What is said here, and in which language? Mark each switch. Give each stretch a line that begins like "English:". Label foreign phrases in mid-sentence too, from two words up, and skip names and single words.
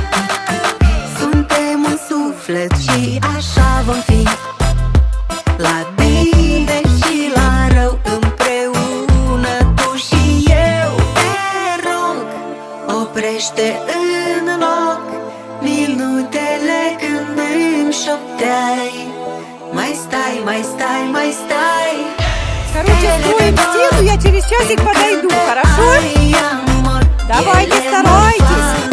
Romanian: Suntem un suflet și așa vom fi, la bine și la rău împreună, tu și eu. Te rog, oprește în loc minutele când îmi șopteai: mai stai, mai stai, mai stai.
Russian: Короче, строим стену, я через часик подойду, хорошо? Давайте, старайтесь.